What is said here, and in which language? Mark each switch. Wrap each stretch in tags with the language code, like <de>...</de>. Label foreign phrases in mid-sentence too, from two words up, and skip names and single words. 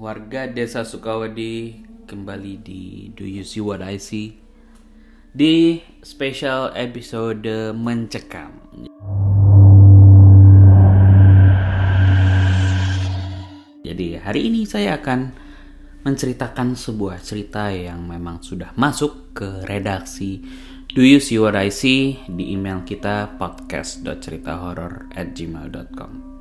<id>Warga Desa Sukawedi, kembali di Do You See What I See, di</id> <en>special episode</en> <id>Mencekam. Jadi hari ini saya akan menceritakan sebuah cerita yang memang sudah masuk ke redaksi Do You See What I See di email kita podcast.ceritahoror@gmail.com.</id>